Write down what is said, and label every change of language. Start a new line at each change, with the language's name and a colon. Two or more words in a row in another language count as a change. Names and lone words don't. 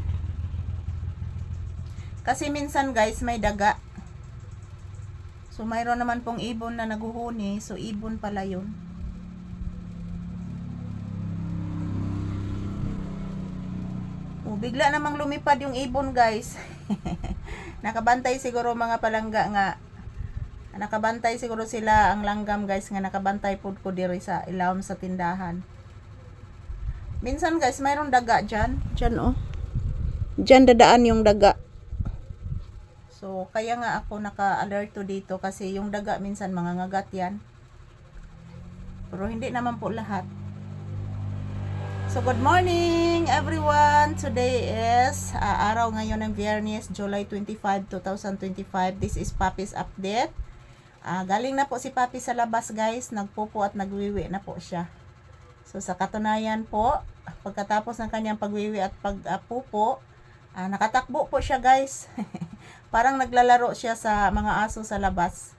Filipino: Kasi minsan guys may daga. So mayroon naman pong ibon na naguhuni. So ibon pala yun. Bigla namang lumipad yung ibon guys.
Cebuano: Nakabantay siguro mga palangga nga. Nakabantay siguro sila ang langgam guys nga nakabantay pud ko diri sa ilawom sa tindahan.
Filipino: Minsan guys mayroong daga dyan. Dyan oh. Dyan dadaan yung daga. So kaya nga ako naka-alerto dito kasi yung daga minsan mga ngagat yan. Pero hindi naman po lahat.
English: So good morning everyone. Today is
Filipino: araw ngayon ng Biyernes,
English: July 25, 2025. This is Papi's update.
Filipino: Galing na po si Papi sa labas guys. Nagpupo at nagwiwi na po siya. So sa katunayan po, pagkatapos ng kanyang pagwiwi at pagpupo, nakatakbo po siya guys. Parang naglalaro siya sa mga aso sa labas.